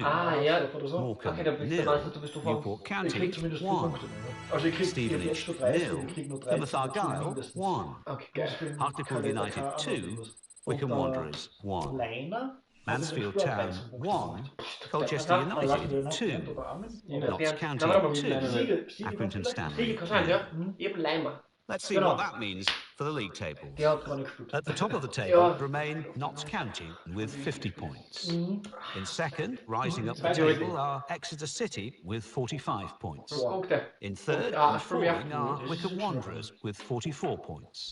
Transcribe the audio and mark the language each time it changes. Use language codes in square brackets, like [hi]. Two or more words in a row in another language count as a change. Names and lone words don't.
[en] Morecambe 0, Newport County 1, Stevenage 0, Plymouth Argyle 1, Hartlepool United 2, Wycombe Wanderers 1. Mansfield Town 1, Colchester United 2, Notts County 2, Accrington Stanley 0. Let's see what that means for the league table. At the top of the table remain Notts County with 50 points. In second, rising up the table, are Exeter City with 45 points. In third and falling are Wycombe Wanderers with 44 points.